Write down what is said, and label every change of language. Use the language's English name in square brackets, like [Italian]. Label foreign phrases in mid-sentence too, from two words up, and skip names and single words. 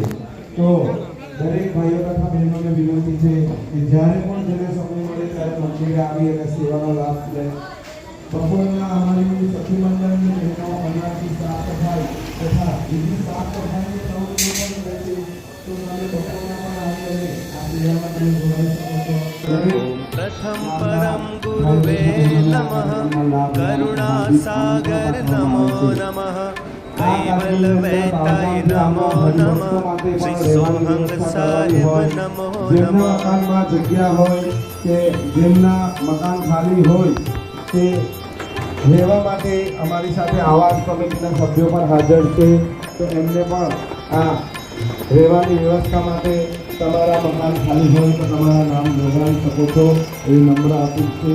[Gujarati] તો દરેક ભાઈઓ તથા બહેનોને વિનંતી છે કે જ્યારે પણ જેને સમય મળે ત્યારે મંદિરે આવી અને સેવાનો લાભ લે। બપોરના અમારી સખી મંડળની બહેનો અનાજની સાફ સફાઈ તથા બીજી સાફ સફાઈની પ્રવૃત્તિઓ પણ રહે છે। તો તમે બપોરના પણ આવી અને આ સેવામાં તમે જોડાઈ શકો છો। [Sanskrit] प्रथम परम गुरुवे नमः, करुणासागर नमो नमः, कैवल वैताय नमो नमः, श्री सोहंग साहिब नमो [Gujarati] જેમના [Sanskrit] नमः। [Gujarati] મકાનમાં જગ્યા હોય કે જેમના મકાન ખાલી હોય તે રહેવા માટે અમારી સાથે આવાસ સમિતિના સભ્યો પણ હાજર છે। તો એમને પણ આ રહેવાની વ્યવસ્થા માટે તમારા મકાન ખાલી હોય તો તમારા નામ નોંધાવી શકો છો એવી નમ્ર અપીલ છે।